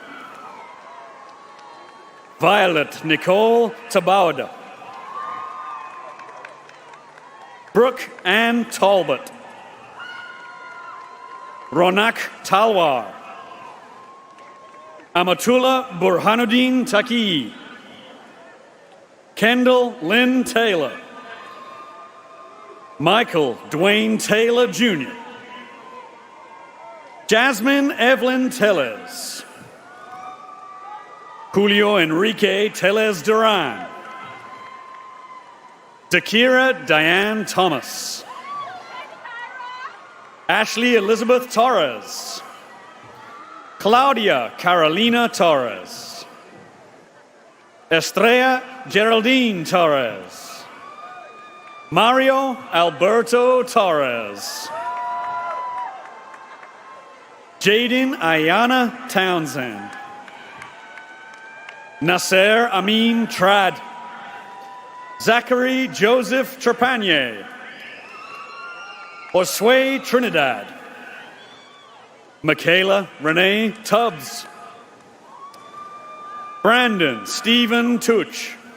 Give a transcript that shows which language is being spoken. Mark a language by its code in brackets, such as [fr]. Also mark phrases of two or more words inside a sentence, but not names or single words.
[en] Violet Nicole Tabawada. Brooke Ann Talbot. Ronak Talwar. Amatullah Burhanuddin Taki. Kendall Lynn Taylor. Michael Dwayne Taylor Jr. Jasmine Evelyn Tellez. Julio Enrique Tellez Duran. Dakira Diane Thomas. Ashley Elizabeth Torres. Claudia Carolina Torres. Estrella Geraldine Torres. Mario Alberto Torres. Jaden Ayana Townsend. Nasser Amin Trad. Zachary Joseph Trepanier. Josue Trinidad. Michaela Renee Tubbs. Brandon Stephen Tuch.